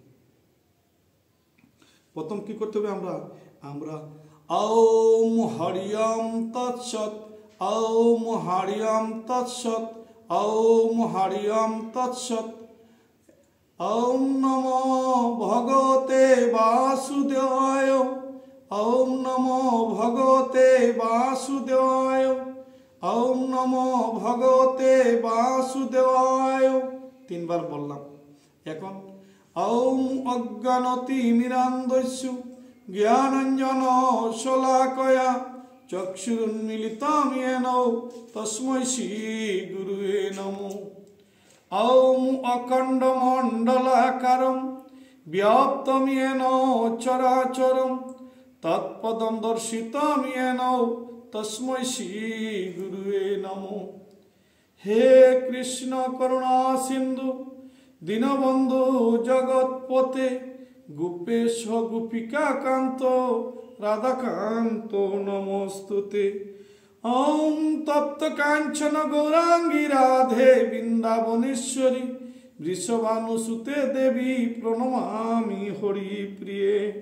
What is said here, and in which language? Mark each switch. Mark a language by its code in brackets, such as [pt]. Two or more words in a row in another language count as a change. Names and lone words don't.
[bn] প্রথম কি করতে হবে, আমরা [sa] ওম হরিয়ম তৎসৎ, ওম হরিয়ম তৎসৎ, ওম হরিয়ম তৎসৎ, ওম নমো ভগবতে বাসুদেবায়, ওম নমো ভগবতে বাসুদেবায়, ওম নমো ভগবতে বাসুদেবায়। [bn] তিনবার বললাম। এখন [sa] ওম অজ্ঞানতি মিরান্দস্যু জ্ঞানাঞ্জন শলাকয়া চক্ষুরুন্মিলিতং येन তস্मै শ্রী গুরুবে নমঃ। ওম অখণ্ডমণ্ডলাকারং ব্যাপ্তং येन চরাচরং তৎপদং দর্শিতং येन তস্मै শ্রী গুরুবে নমঃ। হে কৃষ্ণ করুণা সিন্ধু দীনবন্ধু জগৎপতে গোপেশ গোপিকা কান্ত রাধাকান্ত নমস্তুতে। ওম তপ্ত কাঞ্চন গৌরাঙ্গী রাধে বৃন্দাবনেশ্বরী বৃষভানুসুতে দেবী প্রণমামি হরি প্রিয়ে।